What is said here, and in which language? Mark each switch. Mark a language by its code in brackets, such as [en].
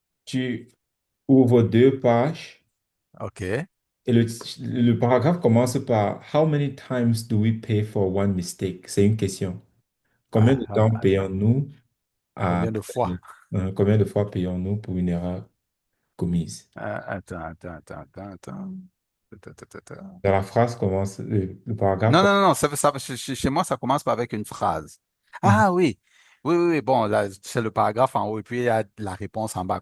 [fr] Tu ouvres deux pages OK. et le paragraphe commence par [en] How many times do we pay for one mistake? [fr] C'est une question. Combien de Ah, temps attends. payons-nous à... Combien de fois? Combien de fois payons-nous pour une erreur commise? Attends, attends, attends, attends, attends. Attends, attends, attends. Dans la phrase commence, le paragraphe Non, non, commence. non, non, chez moi, ça commence pas avec une phrase. Mhm. Ah oui, oui, oui, oui, bon, là, c'est le paragraphe en haut et puis il y a la réponse en bas.